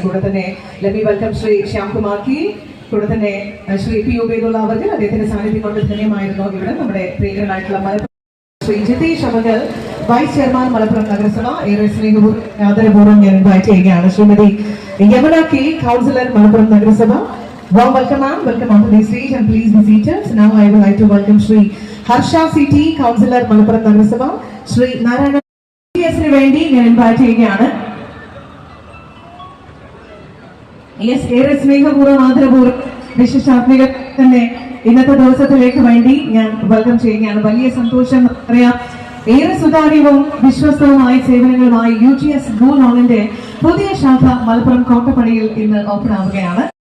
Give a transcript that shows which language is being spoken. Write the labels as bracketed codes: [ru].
[ml] കൂടെ തന്നെ [en] let me welcome [ml] Shri Shyamkumar കി, കൂടെ തന്നെ ശ്രീ പി ഉബൈദുള്ള അവർ, അദ്ദേഹത്തിന്റെ സാന്നിധ്യം കൊണ്ട് ധന്യമായിരുന്നു ഇവിടെ. നമ്മുടെ പ്രിയങ്കരനായിട്ടുള്ള ശ്രീ ജിതേഷ് അവകൾ, വൈസ് ചെയർമാൻ മലപ്പുറം നഗരസഭ, ഏറെ സ്നേഹപൂർവ്വം ആദരപൂർവ്വം ഞാൻ ഇൻവൈറ്റ് ചെയ്യുകയാണ്. ശ്രീമതി യമന കെ, കൗൺസിലർ മലപ്പുറം നഗരസഭ. [en] Warm welcome ma'am, welcome onto the stage and please be seated. So now I would like to welcome Shri Harsha CT, Councillor Malappuram Nagarasabha. [ml] Shri Narayana ന് വേണ്ടി ഞാൻ ഇൻവൈറ്റ് ചെയ്യുകയാണ്. യെസ്, ഏറെ സ്നേഹപൂർവ്വം ആദരപൂർവ്വം വിശിഷ്ടാത്മിക തന്നെ ഇന്നത്തെ ദിവസത്തിലേക്ക് വേണ്ടി ഞാൻ വെൽക്കം ചെയ്യുകയാണ്. വലിയ സന്തോഷം അറിയാം. ഏറെ സുതാര്യവും വിശ്വസ്തവുമായ സേവനങ്ങളുമായി UGS ഗോ ലോണിന്റെ പുതിയ ശാഖ മലപ്പുറം കോട്ടപ്പടിയിൽ ഇന്ന് ഓപ്പൺ ആവുകയാണ്.